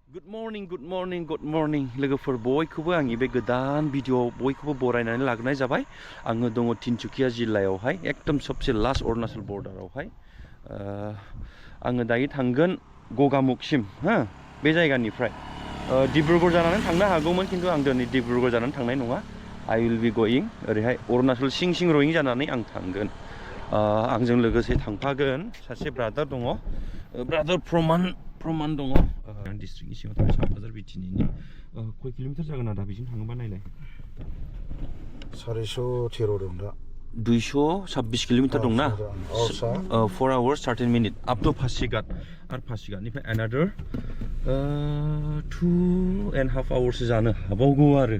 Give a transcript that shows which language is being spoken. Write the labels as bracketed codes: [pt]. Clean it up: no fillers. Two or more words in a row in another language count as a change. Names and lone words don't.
[en] Good morning [brx] लोगोफोर बयखौबो आंनि बे गोदान भिडिअ बयखौबो बरायनानै लाग्रोनाय जाबाय आङो दङ तिनसुकिया जिल्लायावहाय एकदम सबसे लास्ट अरुणाचल बर्डारावहाय आङो दायो थांगोन गगामुखसिम हो बे जायगानिफ्राय डिब्रुगड़ जानानै थांनो हागौमोन खिन्थु आं दिनै डिब्रुगड़ जानानै थांनाय नङा [en] I will be going [brx] ओरैहाय अरुणाचल सिं रयिं जानानै आं थांगोन आंजों लोगोसे थांफागोन सासे ब्रादार दङ ब्रादार प्रमान दङ डिस्ट्रिक्टनि सिङाव थानाय सापाजार बिटिनि कय किल'मिटार जागोन आदा बेजों थाङोबा नायलाय 413 दं दा 226 किल'मिटार दंना [en] 4 hours 13 minutes up to [brx] पासिघाट आरो पासिघाटनिफ्राय [en] another 2.5 hours [brx] जानो हाबावगौ आरो